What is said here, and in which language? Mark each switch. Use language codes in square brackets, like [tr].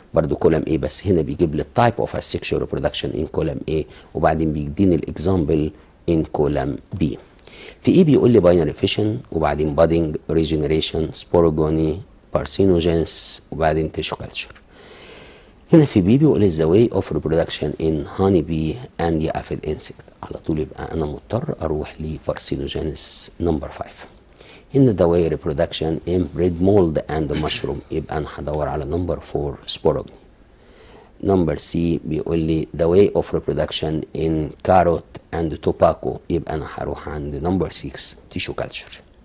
[en] برضو column A [ar] بس هنا بيجيب لي [en] type of asexual reproduction in column A [ar] وبعدين بيديني الاكزامبل [en] in column B. [ar] في ايه بيقول لي [en] binary fission وبعدين budding regeneration sporogony parthenogenesis وبعدين tissue culture. [ar] هنا في بي بيقول لي [en] the way of reproduction in honey bee and the aphid insect. [ar] على طول يبقى انا مضطر اروح ل parthenogenesis number 5. [en] هنا the way reproduction in bread mold and mushroom [ar] يبقى انا هدور على [en] number 4 sporogony. number C بيقول لي the way of reproduction in carrot and tobacco [ar] يبقى انا هروح عند [en] number 6 tissue culture.